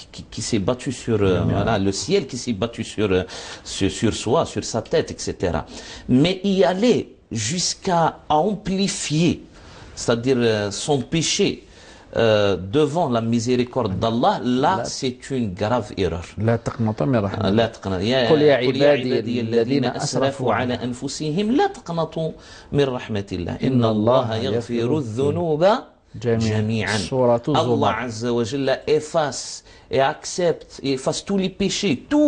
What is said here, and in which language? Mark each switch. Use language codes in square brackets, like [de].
[fr] Qui s'est battu sur le ciel, qui s'est battu sur soi, sur sa tête, etc. Mais y aller jusqu'à amplifier, c'est-à-dire son péché devant la miséricorde d'Allah, là c'est une grave erreur. [ar] لا تقنطوا من رحمة الله. لا تقنطوا قل يا عبادي الذين أسرفوا على أنفسهم لا تقنطوا من رحمة الله إن الله يغفر الذنوب جميعا. [fr] Allah Azza wa Jalla efface et accepte et efface tous les péchés.